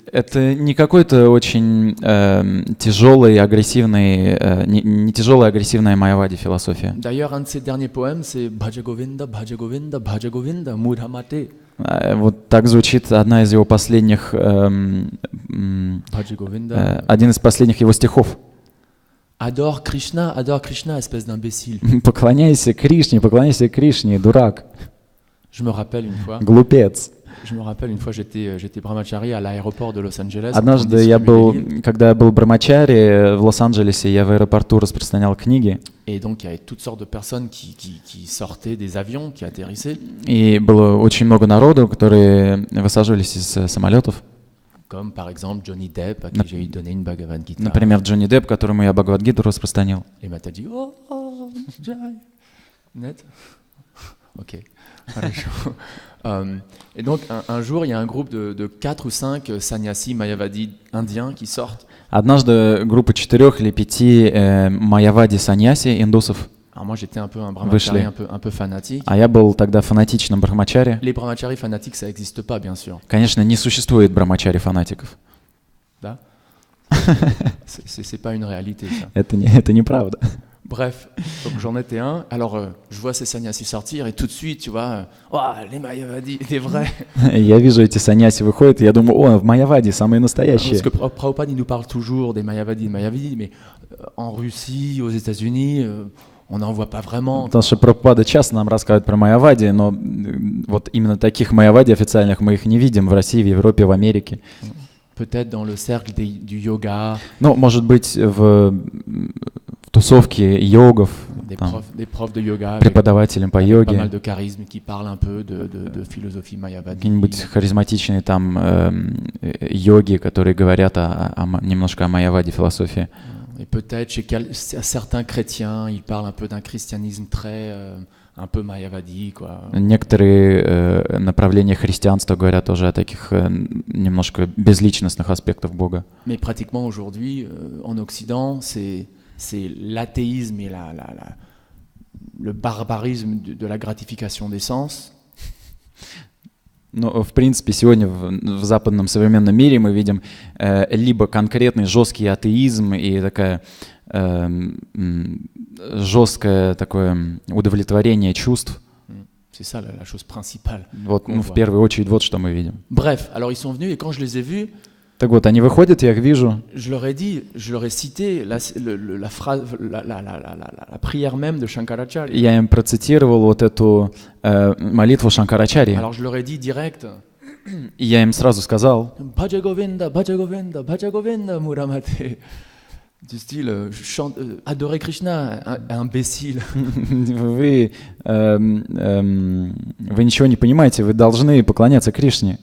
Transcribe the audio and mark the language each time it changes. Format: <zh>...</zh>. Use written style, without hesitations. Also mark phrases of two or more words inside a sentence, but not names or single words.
<ru>это не какой-то очень тяжелый, агрессивный, не тяжелая, агрессивная майявади философия.</ru> <fr>D'ailleurs, un de ses derniers poèmes, c'est</fr> <sa>Bhaja Govinda, Bhaja Govinda, Bhaja Govinda, Mudhamate.</sa> <ru>Вот так звучит одна из его последних,</ru> <sa>Bhaja Govinda.</sa> <ru>один из последних его стихов.</ru> <fr>Adore Krishna, espèce d'imbécile.</fr> <ru>Поклоняйся Кришне, дурак,</ru> <fr>Je me rappelle une fois,</fr> <ru>глупец.</ru> <fr>j'étais brahmachari à l'aéroport de Los Angeles.</fr> <ru>Однажды когда я был брамачари в Лос-Анджелесе, я в аэропорту распространял книги.</ru> <fr>Et donc, il y avait toutes sortes de personnes qui sortaient des avions, qui atterrissaient.</fr> <ru>И было очень много народу, которые высаживались из самолетов.</ru> <fr>Comme par exemple Johnny Depp, à qui j'ai donné une Bhagavad Gita.</fr> <ru>Например, Джонни Депп, которому я Бхагавад-гиту распространил.</ru> <fr>Et m'a dit: oh, Jai. Net. Ok.</fr> <ru>Хорошо.</ru> <fr>Et donc, un jour, il y a un groupe de 4 ou 5 sannyasis mayavadis indiens qui sortent.</fr> <ru>Однажды группа 4 или 5 майявади саньяси, индусов,</ru> <fr>Alors, moi, j'étais un peu un brahmachari, un peu fanatique.</fr> <ru>а я был тогда фанатичным брахмачари.</ru> <fr>Les brahmacharis fanatiques, ça n'existe pas, bien sûr.</fr> <ru>Конечно, не существует брахмачари-фанатиков.</ru> <fr>Là. C'est pas une réalité, ça.</fr> <ru>Это неправда.</ru> <fr>Bref, donc j'en étais un. Alors, je vois ces sannyasis sortir et tout de suite, tu vois, les mayavadis, les vrais.</fr> <ru>Я вижу эти саньяси выходят, и я думаю, о, майявади, самые</ru> <fr>Parce</fr> <ru>настоящие.</ru> <fr>que Prabhupada, il nous parle toujours des mayavadis, mais en Russie, aux États-Unis, on n'en voit pas vraiment.</fr> <ru>Потому что Прабхупада часто нам рассказывает про майявади, но вот именно таких майявади официальных мы их не видим в России, в Европе, в Америке.</ru> <fr>Peut-être dans le cercle du yoga,</fr> <ru>Ну, может быть, в тусовке йогов, там,</ru> <fr>des profs de yoga avec</fr> <ru>преподавателям по</ru> <fr>pas mal</fr> <ru>йоге,</ru> <fr>de charisme qui parlent un peu de philosophie mayavadi.</fr> <ru>какие-нибудь харизматичные там йоги, которые говорят немножко о майявади философии.</ru> <fr>Et peut-être chez certains chrétiens, ils parlent un peu d'un christianisme très un peu mayavadi, quoi.</fr> <ru>Некоторые направления христианства говорят тоже о таких немножко безличностных аспектах Бога.</ru> <fr>Mais pratiquement aujourd'hui, en Occident, c'est l'athéisme et le barbarisme de la gratification des sens.</fr> <ru>Но, в принципе, сегодня в западном современном мире мы видим либо конкретный жесткий атеизм и такая жесткое такое удовлетворение чувств.</ru> <fr>C'est ça la chose principale.</fr> <ru>Вот, в первую очередь, вот что мы видим.</ru> <fr>Bref, alors ils sont venus et quand je les ai vus,</fr> <ru>Так вот, они выходят, я их вижу.</ru> <fr>je leur ai cité la phrase, la prière même de Shankaracharya.</fr> <ru>Я им процитировал вот эту молитву Шанкарачарьи.</ru> <fr>Alors je leur ai dit direct.</fr> <ru>И я им сразу сказал,</ru> <sa>Bhaja Govinda, Bhaja Govinda, Bhaja Govinda, Muramate.</sa> <fr>Du style, adorer Krishna, imbécile.</fr> <ru>вы ничего не понимаете, вы должны поклоняться Кришне.</ru>